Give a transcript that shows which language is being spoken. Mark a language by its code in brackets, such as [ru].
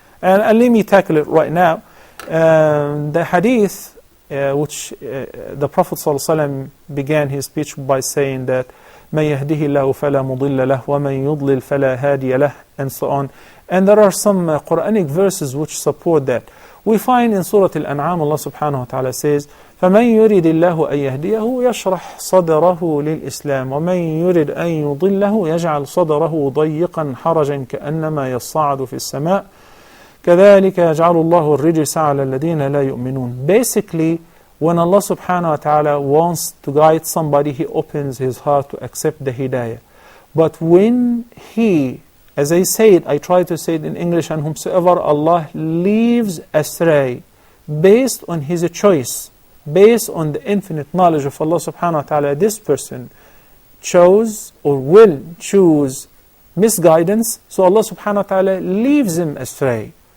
[en] And let me tackle it right now. The hadith, which the Prophet ﷺ began his speech by saying that [ar] مَن يَهْدِهِ اللَّهُ فَلَا مُضِلَّ لَهُ وَمَن يُضْلِلْ فَلَا هَادِيَ لَهُ, [en] and so on. And there are some Quranic verses which support that. We find in Surah Al-An'am, Allah subhanahu wa ta'ala says, [ar] فَمَن يُرِدِ اللَّهُ أَن يَهْدِيَهُ يَشْرَحْ صَدْرَهُ لِلْإِسْلَامِ وَمَن يُرِدْ أَن يُضِلَّهُ يَجْعَلْ صَدْرَهُ ضَيِّقًا حَرَجًا كَأَنَّمَا يَصَّعَّدُ فِي السَّمَاءِ كَذَلِكَ يَجْعَلُ اللَّهُ الرِّجْسَ عَلَى الَّذِينَ لَا يُؤْمِنُونَ. [en] Basically, when Allah subhanahu wa ta'ala wants to guide somebody, He opens his heart to accept the hidayah. But when He, as I said, I try to say it in English, and whomsoever Allah leaves astray, based on his choice, based on the infinite knowledge of Allah subhanahu wa ta'ala, this person chose or will choose misguidance, so Allah subhanahu wa ta'ala leaves him astray.